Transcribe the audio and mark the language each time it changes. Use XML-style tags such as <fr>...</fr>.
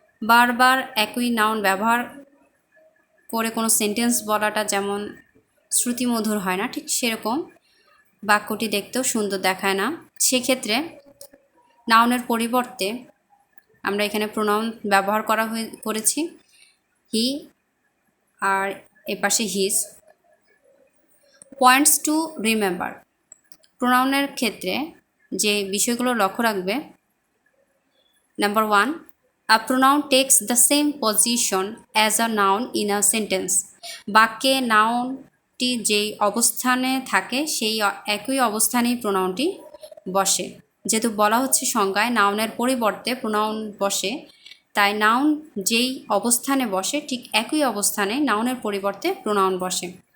<bn>বারবার একই নাউন ব্যবহার করে কোনো সেন্টেন্স বলাটা যেমন শ্রুতিমধুর হয় না, ঠিক সেরকম বাক্যটি দেখতেও সুন্দর দেখায় না। সেক্ষেত্রে নাউনের পরিবর্তে আমরা এখানে প্রোনাউন ব্যবহার করেছি হি আর এপাশে হিজ।</bn> <en>Points to remember.</en> <bn>প্রোনাউনের ক্ষেত্রে যে বিষয়গুলো লক্ষ্য রাখবে, number 1,</bn> <en>a pronoun takes the same position as a noun in a sentence.</en> <bn>বাক্যে নাউনটি যেই অবস্থানে থাকে সেই একই অবস্থানেই প্রোনাউনটি বসে। যেহেতু বলা হচ্ছে সংজ্ঞায় নাউনের পরিবর্তে প্রোনাউন বসে, তাই নাউন যেই অবস্থানে বসে ঠিক একই অবস্থানে নাউনের পরিবর্তে প্রোনাউন বসে।</bn>